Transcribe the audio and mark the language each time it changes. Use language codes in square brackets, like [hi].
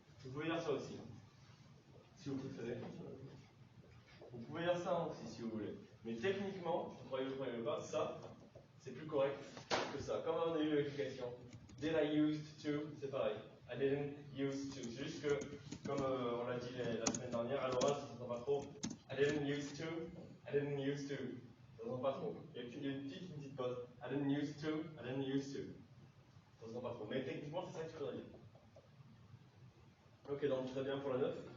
[fr] Vous pouvez dire ça aussi, si vous préférez. Vous pouvez dire ça aussi si vous voulez. Mais techniquement, vous croyez pas, ça, c'est plus correct que ça. Comme on a eu l'explication, [en] did I used to, [fr] c'est pareil. [en] I didn't use to. [fr] C'est juste que, comme on l'a dit la semaine dernière, à l'oral, ça ne s'entend pas trop. [en] I didn't use to, I didn't use to. [fr] Ça ne s'entend pas trop. Il y a une petite pause. [en] I didn't use to, I didn't use to. [fr] Ça ne s'entend pas trop. Mais techniquement, c'est ça que tu voudrais dire. Ok, donc très bien pour la 9.